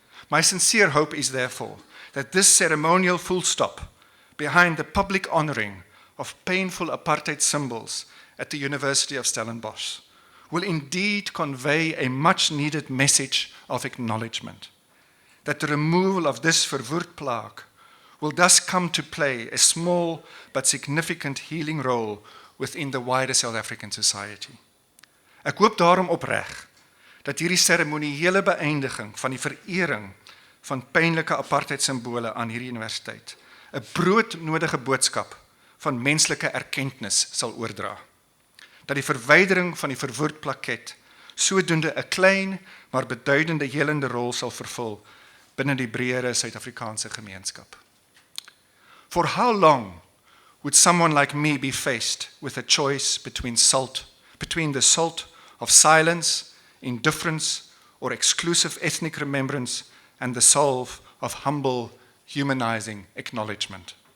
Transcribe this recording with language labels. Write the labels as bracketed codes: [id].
[en] My sincere hope is therefore that this ceremonial full stop behind the public honoring of painful apartheid symbols at the University of Stellenbosch will indeed convey a much needed message of acknowledgement, that the removal of this verwoerd plaque will thus come to play a small but significant healing role within the wider South African society. [af] Ek hoop daarom opreg dat hierdie seremoniële beëindiging van die verering van pynlike apartheid simbole aan hierdie universiteit 'n broodnodige boodskap van menslike erkenntnis sal oordra. Dat die verwydering van die verwoerd plaket sodoende 'n klein maar beduidende helende rol sal vervul binne die breëre Suid-Afrikaanse gemeenskap. [en] For how long would someone like me be faced with a choice between the salt of silence, indifference, or exclusive ethnic remembrance, and the salve of humble, humanizing acknowledgement?